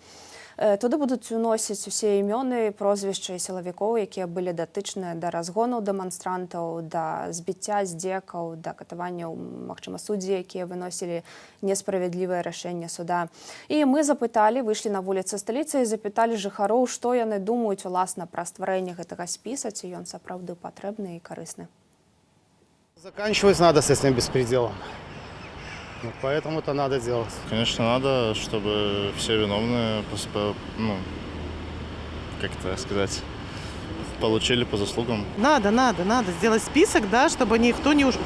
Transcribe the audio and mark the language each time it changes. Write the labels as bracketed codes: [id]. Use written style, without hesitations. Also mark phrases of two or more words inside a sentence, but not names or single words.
[be] Туды будуць уносіць усе імёны, прозвішчы сілавікоў, якія былі датычныя да разгонаў дэманстрантаў, да збіцця здзекаў, да катаванняў, магчыма, суддзі, якія выносілі несправядлівае рашэнне суда. І мы запыталі, выйшлі на вуліцы сталіцы і запыталі жыхароў, што яны думаюць, уласна, пра стварэнне гэтага спіса, ці ён сапраўды патрэбны і карысны. [ru] Заканчивать надо с этим беспределом. Ну, поэтому это надо делать. Конечно, надо, чтобы все виновные, как это сказать, получили по заслугам. Надо сделать список, да, чтобы никто не ушел.